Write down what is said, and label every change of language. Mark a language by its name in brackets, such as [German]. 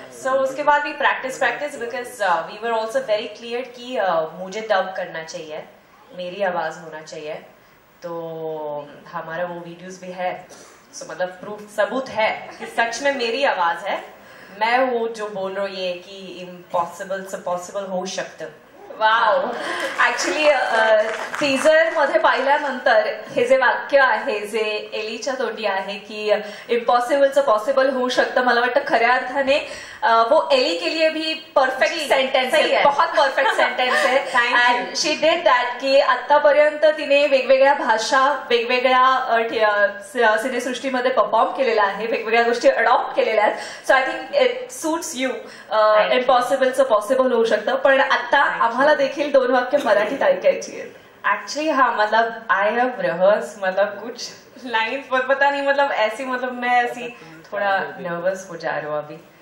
[Hindi] सो उसके बाद भी practice [English] because we were also very clear [Hindi] कि मुझे डब करना चाहिए, मेरी आवाज होना चाहिए. तो हमारा वो वीडियोस भी है. सो मतलब प्रूफ सबूत है कि सच में मेरी आवाज है. मैं वो जो बोल रही हूँ ये कि इम्पॉसिबल से पॉसिबल [Marathi] होऊ शकतं. वाव. ऍक्च्युली टीजर मध्ये पाहिल्यानंतर हे जे वाक्य आहे जे एलीच्या तोंडी आहे की इम्पॉसिबलचं पॉसिबल होऊ शकतं, मला वाटतं खऱ्या अर्थाने [Hindi] वो एली के लिए भी परफेक्ट सेंटेन्स है, [Marathi] बहुत परफेक्ट सेंटेन्स है. [English] and she did that [Marathi] की आतापर्यंत तिने वेगवेगळ्या भाषा वेगवेगळ्या सिनेसृष्टीमध्ये परफॉर्म केलेला आहे, वेगवेगळ्या गोष्टी अडॉप्ट केलेल्या आहेत. [English] So I think it suits you. [Marathi] इम्पॉसिबलचं possible होऊ शकतं. पण आता आम्हाला देखील 2 वाक्य मराठीत ऐकायची आहेत. [Hindi] एक्चुअली हाँ मतलब [English] I have rehearse [Hindi] मतलब कुछ लाइन्स पर पता नहीं मतलब ऐसी मतलब मैं ऐसी थोड़ा नर्वस हो जा रही हूँ अभी.